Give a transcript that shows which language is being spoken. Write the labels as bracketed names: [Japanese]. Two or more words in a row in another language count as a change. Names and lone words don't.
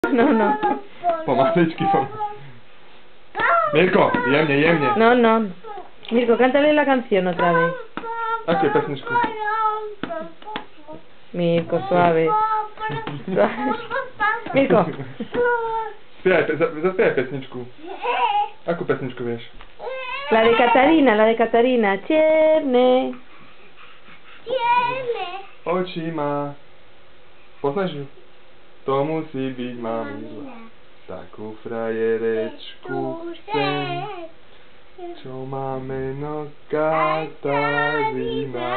[Slovak] No. Pomaličky. Mirko, jemne. No. [Spanish] Mirko, cántale la canción otra vez. [Slovak] Aké pesničku? [Spanish] Mirko, suave. Mirko. [Slovak] Zaspievaj pesničku. Akú pesničku vieš? [Spanish] La de Katarina. Čierne. [Slovak] Oči má. Poznáš ju? To musí byť mamila. Takú frajerečku chcem. Čo má meno Katarina.